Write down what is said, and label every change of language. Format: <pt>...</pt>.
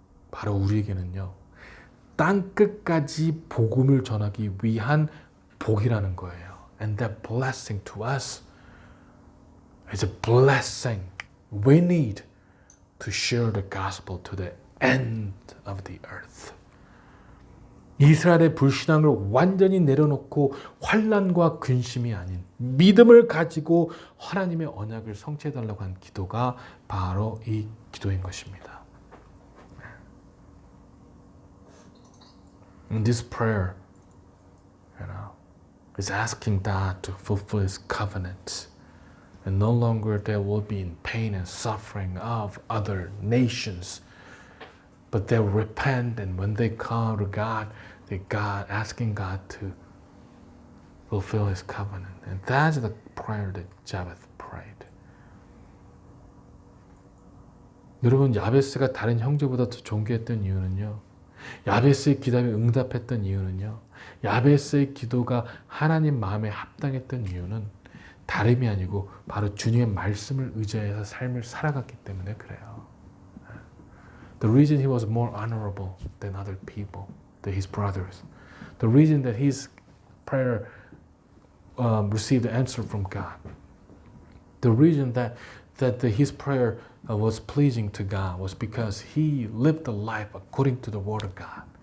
<ko>바로 우리에게는요, 땅끝까지 복음을 전하기 위한 복이라는 거예요.</ko> <en>And that blessing to us is a blessing we need to share the gospel to the end of the earth.</en> <ko>이스라엘의 불신앙을 완전히 내려놓고 환난과 근심이 아닌 믿음을 가지고 하나님의 언약을 성취해달라고 한 기도가 바로 이 기도인 것입니다.</ko> <en>And this prayer, is asking God to fulfill His covenant, and no longer they will be in pain and suffering of other nations, but they'll repent, and when they come to God, asking God to fulfill His covenant. And that's the prayer that Jabez prayed.</en> <ko>여러분, 야베스가 다른 형제보다 더 존귀했던 이유는요, 야베스의 기도에 응답했던 이유는요, 야베스의 기도가 하나님 마음에 합당했던 이유는 다름이 아니고 바로 주님의 말씀을 의지해서 삶을 살아갔기 때문에 그래요.</ko> <en>The reason he was more honorable than other people, than his brothers, the reason that his prayer received the answer from God, the reason that his prayer was pleasing to God was because he lived a life according to the Word of God.</en>